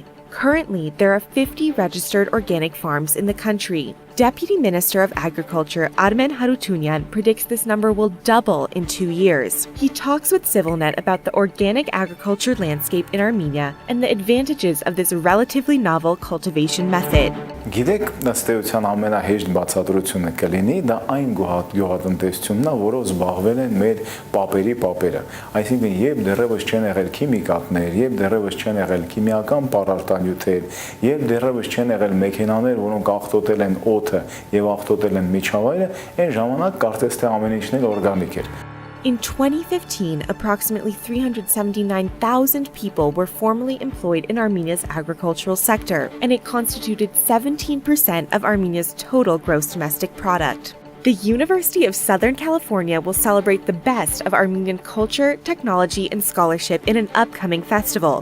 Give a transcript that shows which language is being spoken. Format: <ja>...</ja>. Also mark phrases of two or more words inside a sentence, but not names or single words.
<en>Currently, there are 50 registered organic farms in the country. Deputy Minister of Agriculture Armen Harutyunyan predicts this number will double in 2 years. He talks with CivilNet about the organic agriculture landscape in Armenia and the advantages of this relatively novel cultivation method.</en> <hy>Գիտեք, ըստ էության ամենահեշտ բացատրությունը կլինի դա այն գյուղատնտեսությունն է, որով զբաղվել են մեր պապերը։ Այսինքն, երբ դեռևս չեն եղել քիմիկատներ, երբ դեռևս չեն եղել քիմիական պարարտանյութեր, երբ դեռևս չեն եղել մեքենաներ, որոնք աղտոտել են օդը եւ աղտոտել են միջավայրը, այն ժամանակ կարծես թե ամեն ինչն էլ օրգանիկ էր։</hy> <en>In 2015, approximately 379,000 people were formally employed in Armenia's agricultural sector, and it constituted 17% of Armenia's total gross domestic product. The University of Southern California will celebrate the best of Armenian culture, technology, and scholarship in an upcoming festival.</en>